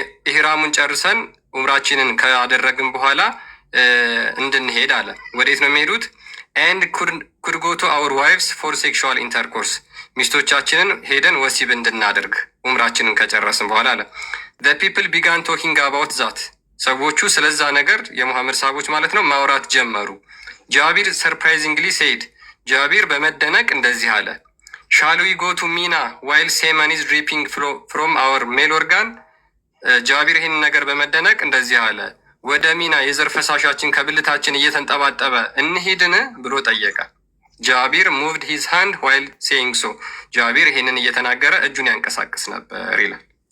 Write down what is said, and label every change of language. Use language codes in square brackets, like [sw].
[am] ኢህራሙን ጨርሰን ኡምራችንን ካደረግን በኋላ እንድንሄድ አለ። ወዴት ነው የሚሄዱት? [en] And could go to our wives for sexual intercourse. [am] ሚስቶቻችንን ሄደን ወሲብ እንድናደርግ ኡምራችንን ከጨረስን በኋላ አለ። [en] The people began talking about that. [am] ሰዎቹ ስለዛ ነገር የሙሐመድ ሰሃቦች ማለት ነው ማውራት ጀመሩ። ጃቢር [en] surprisingly said, [am] ጃቢር በመደነቅ እንደዚህ አለ። [en] Shall we go to Mina while semen is dripping from our male organ? [am] ጃቢር ይህን ነገር በመደነቅ እንደዚህ አለ። ወደ ሚና የዘር ፈሳሻችን ከብልታችን እየተንጠባጠበ እንሂድን ብሎ ጠየቀ። ጃቢር [en] moved his hand while saying so. [am] ጃቢር ይህንን እየተናገረ እጁን ያንቀሳቅስ ነበር ይላል።